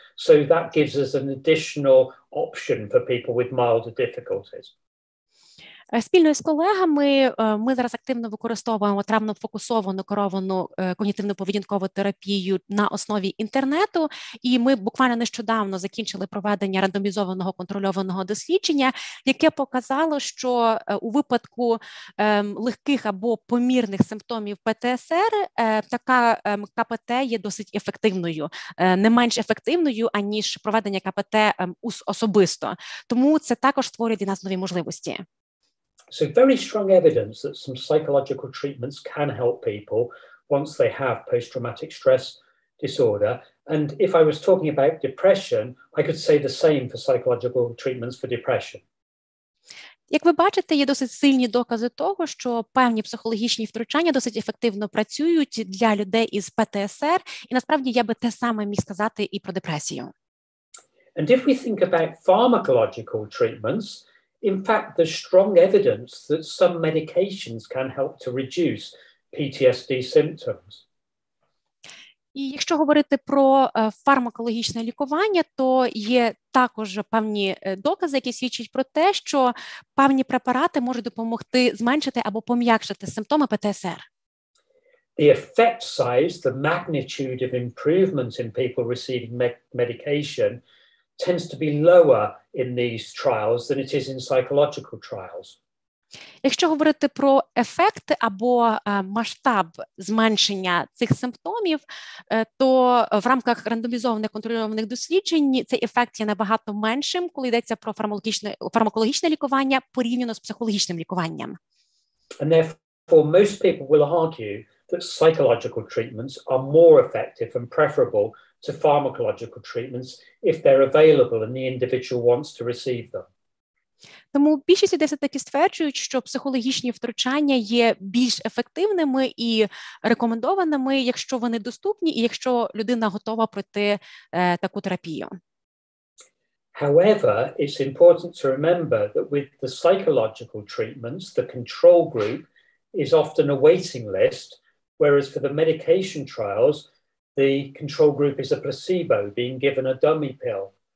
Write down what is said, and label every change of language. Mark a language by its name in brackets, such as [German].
[English] So that gives us an additional option for people with milder difficulties. [Ukrainian] Спільно з колегами ми зараз активно використовуємо травмно-фокусовану керовану когнітивно-поведінкову терапію на основі інтернету, і ми буквально нещодавно закінчили проведення рандомізованого контрольованого дослідження, яке показало, що у випадку легких або помірних симптомів ПТСР така КПТ є досить ефективною, не менш ефективною, аніж проведення КПТ особисто. Тому це також створює для нас нові можливості. [English] So very strong evidence that some psychological treatments can help people once they have post-traumatic stress disorder. And if I was talking about depression, I could say the same for psychological treatments for depression. [Ukrainian] Як ви бачите, є досить сильні докази того, що певні психологічні втручання досить ефективно працюють для людей із ПТСР, і насправді я би те саме міг сказати і про депресію. [English] And if we think about pharmacological treatments, in fact, there's strong evidence that some medications can help to reduce PTSD symptoms. [Ukrainian] І якщо говорити про фармакологічне лікування, то є також певні докази, які свідчать про те, що певні препарати можуть допомогти зменшити або пом'якшити симптоми ПТСР. [English] The effect size, the magnitude of improvement in people receiving medication tends to be lower in these trials than it is in psychological trials. [Ukrainian] Якщо говорити про ефект або масштаб зменшення цих симптомів, то в рамках рандомізованих контрольованих досліджень цей ефект є набагато меншим, коли йдеться про фармакологічне лікування порівняно з психологічним лікуванням. [English] And therefore most people will argue that psychological treatments are more effective and preferable to pharmacological treatments if they're available and the individual wants to receive them. [Ukrainian] Тому більшість людей все-таки стверджують, що психологічні втручання є більш ефективними і рекомендованими, якщо вони доступні і якщо людина готова пройти таку терапію. [English] However, it's important to remember that with the psychological treatments, the control group is often a waiting list, whereas for the medication trials, the control group is a placebo being given a dummy pill.